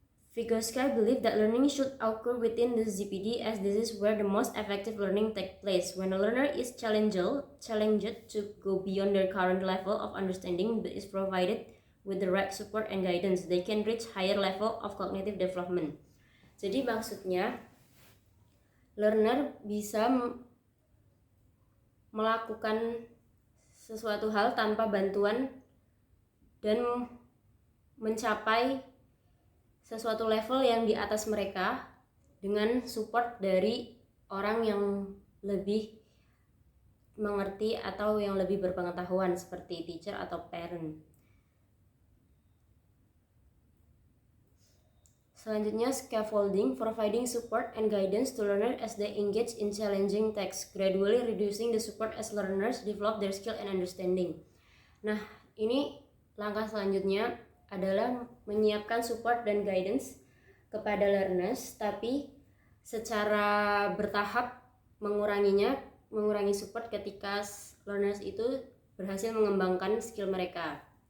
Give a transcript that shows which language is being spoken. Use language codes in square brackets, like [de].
[en] Vygotsky believed that learning should occur within the ZPD as this is where the most effective learning takes place. When a learner is challenged to go beyond their current level of understanding but is provided with the right support and guidance, they can reach higher level of cognitive development. [id] Jadi maksudnya learner bisa melakukan sesuatu hal tanpa bantuan dan mencapai sesuatu level yang di atas mereka dengan support dari orang yang lebih mengerti atau yang lebih berpengetahuan seperti teacher atau parent. Selanjutnya, [en] scaffolding, providing support and guidance to learners as they engage in challenging tasks, gradually reducing the support as learners develop their skill and understanding. [id] Nah, ini langkah selanjutnya adalah menyiapkan support dan guidance kepada learners, tapi secara bertahap mengurangi support ketika learners itu berhasil mengembangkan skill mereka.